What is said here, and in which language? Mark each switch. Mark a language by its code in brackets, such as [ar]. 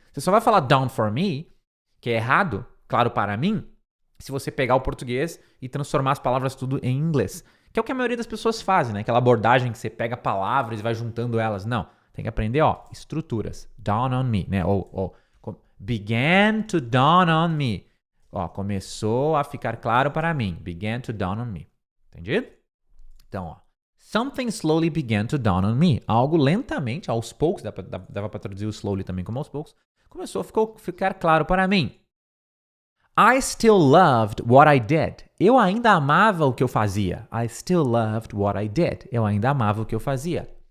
[pt] Você só vai falar dawn for me, que é errado, claro para mim, se você pegar o português e transformar as palavras tudo em inglês. Que é o que a maioria das pessoas fazem, né? Aquela abordagem que você pega palavras e vai juntando elas. Não, tem que aprender, ó, estruturas. Dawn on me, né? Began to dawn on me. Ó, começou a ficar claro para mim. Began to dawn on me. Entendido? Então, ó. [en] Something slowly began to dawn on me. [pt] Algo lentamente, aos poucos, dava para traduzir o slowly também como aos poucos, começou a ficar claro para mim. [en] I still loved what I did. [pt] Eu ainda amava o que eu fazia. [en] I still loved what I did. [pt] Eu ainda amava o que eu fazia.